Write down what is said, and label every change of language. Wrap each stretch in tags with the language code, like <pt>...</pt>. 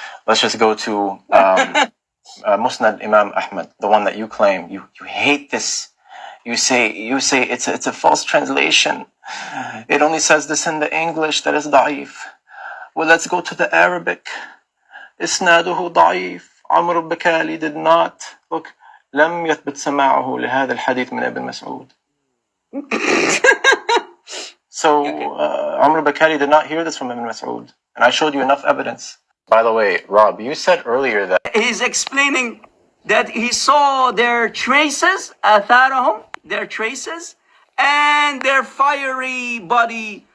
<en>Let's just go to Musnad Imam Ahmad, the one that you claim. You hate this. You say it's a false translation. It only says this in the English that is da'if. Well, let's go to the Arabic. Isnaduhu da'if. Amr al-Bakali did not. Look,</en> <ar>لم يثبت سماعه لهذا الحديث من ابن مسعود.</ar> <en>So, Amr al-Bakali did not hear this from Ibn Mas'ud. And I showed you enough evidence. By the way, Rob, you said earlier that... He's explaining that he saw their traces, atharahum, their traces, and their fiery body.</en>